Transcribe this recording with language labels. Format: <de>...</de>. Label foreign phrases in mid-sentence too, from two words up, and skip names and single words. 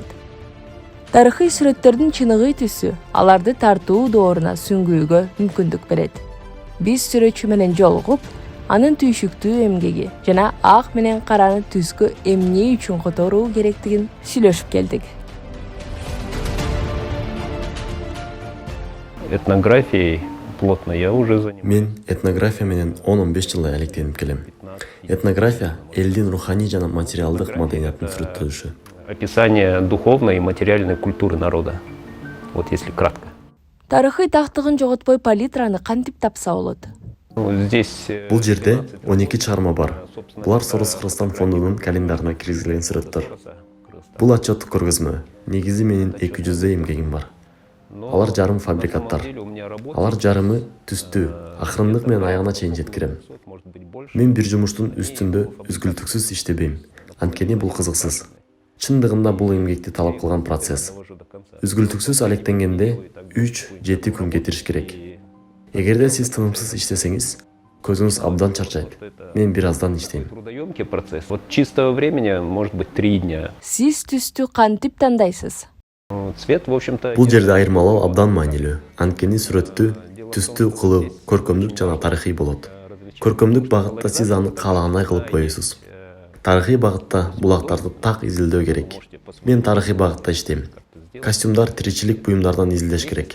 <ky>Тарыхый сүрөттөрдүн чыныгы түсү аларды тартуу дооруна сүңгүүгө мүмкүндүк берет. Биз сүрөтчү менен жолугуп, анын түйшүктүү эмгеги жана ак менен караны түскө эмне үчүн которуу керектигин сүйлөшүп келдик.</ky> <ru>Этнографией плотно я уже занимаюсь.</ru> <ky>Мен этнография менен 10-15 жылдай алектенип келем. Этнография элдин руханий жана материалдык маданиятын сүрөттөшү.</ky> <ru>Описание духовной и материальной культуры народа. Вот если кратко.</ru> <ky>Тарыхый тактыгын жоготпой палитраны кантип тапса болот?</ky> <ru>Здесь</ru> <ky>Бул жерде 12 чыгарма бар. Булар Сорос Кыргызстан фондунун календарына киргизилген сүрөттөр. Бул отчеттук көргөзмө. Негизи менин 200 эмгегим бар. Алар жарым фабрикаттар. Алар жарымы түстүү, акырындык менен аягына чейин жеткирем. Мен бир жумуштун үстүндө үзгүлтүксүз иштебейм. Анткени бул кызыксыз. Чындыгында бул эмгекти талап кылган процесс. Үзгүлтүксүз алектенгенде 3-7 күн кетириш керек. Эгерде сиз тынымсыз иштесеңиз, көзүңүз абдан чарчайт. Мен бир аздан иштейм.</ky> <ru>трудоемкий процесс. Вот чистого времени может быть 3 дня.</ru> <ky>Сиз түстү кантип тандайсыз?</ky> <ru>Цвет, в общем-то...</ru> <ky>Бул жерде айырмалоо абдан маанилүү. Анткени сүрөттү түстүү кылуу көркөмдүк жана тарыхый болот. Көркөмдүк багытта сиз аны каалагандай кылып боейсуз. Тарыхый багытта булактарды так изилдөө керек. Мен тарыхый багытта иштейм. Костюмдар тиричилик буюмдардан изилдеш керек.</ky>